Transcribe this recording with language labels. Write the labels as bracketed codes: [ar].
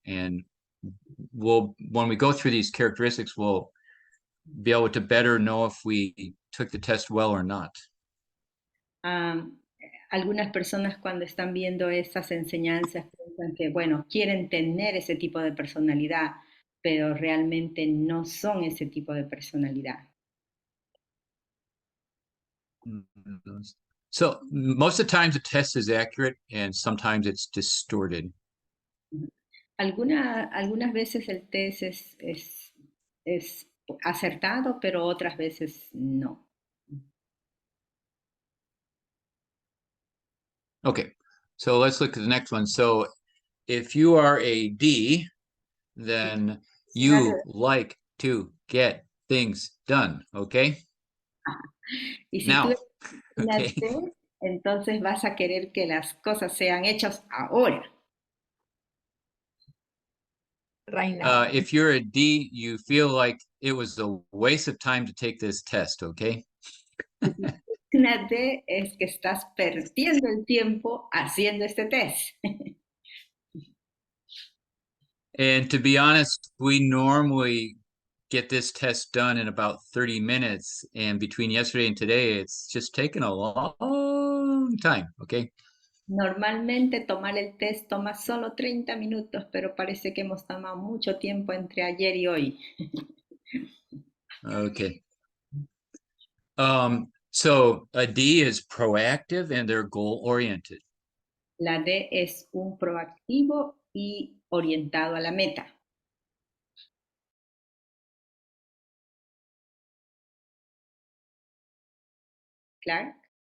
[en] And when we go through these characteristics, we'll be able to better know if we took the test well or not. [es] Algunas personas cuando están viendo esas enseñanzas piensan que, bueno, quieren tener ese tipo de personalidad, pero realmente no son ese tipo de personalidad. [en] So most of the times the test is accurate and sometimes it's distorted. [es] Algunas veces el test es acertado, pero otras veces no. [en] Okay, so let's look at the next one. So if you are a D, then you like to get things done, okay? [es] Y si [en] Now, [es] tú eres una [en] okay. [es] D, entonces vas a querer que las cosas sean hechas ahora. [en] Right now. If you're a D, you feel like it was a waste of time to take this test, okay? [es] Una D es que estás perdiendo el tiempo haciendo este test. [en] And to be honest, we normally get this test done in about 30 minutes. And between yesterday and today, it's just taken a long time, okay? [es] Normalmente tomar el test toma solo 30 minutos, pero parece que hemos tomado mucho tiempo entre ayer y hoy. [en] Okay. So a D is proactive and they're goal-oriented. [es] La D es un proactivo y orientado a la meta. [en] Clark.